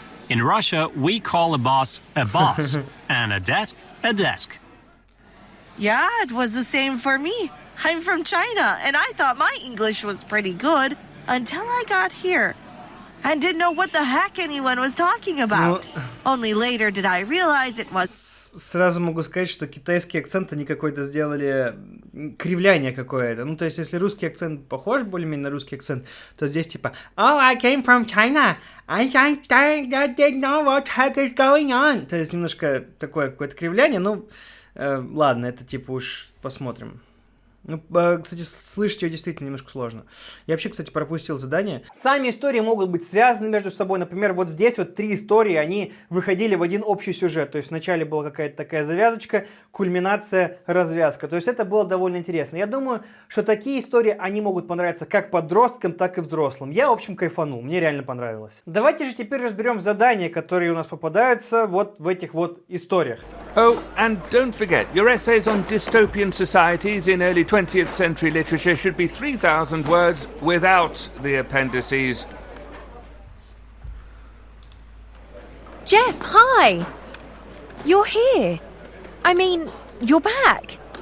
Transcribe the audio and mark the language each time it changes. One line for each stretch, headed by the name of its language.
English: In Russia, we call a boss, and a desk. Yeah, it was the same for me. I'm from China, and I thought my English was pretty good until I got here. And didn't know what the heck anyone was talking about. Only later did I realize it was...
Russian: Сразу могу сказать, что китайский акцент они какой-то сделали, кривляние какое-то. Ну, то есть, если русский акцент похож более-менее на русский акцент, то здесь типа
English: «Oh, I came from China. I didn't know what the heck is going on».
Russian: То есть, немножко такое какое-то кривляние. Ну, ладно, это типа уж посмотрим. Ну, кстати, слышать ее действительно немножко сложно. Я вообще, кстати, пропустил задание. Сами истории могут быть связаны между собой. Например, вот здесь вот 3 истории, они выходили в один общий сюжет. То есть вначале была какая-то такая завязочка, кульминация, развязка. То есть это было довольно интересно. Я думаю, что такие истории, они могут понравиться как подросткам, так и взрослым. Я, в общем, кайфанул. Мне реально понравилось. Давайте же теперь разберем задания, которые у нас попадаются вот в этих вот историях.
English: Oh, and don't forget, your essays on dystopian societies in early 20th century literature should be 3,000 words without the appendices. Jeff, hi! You're here. I mean, you're back.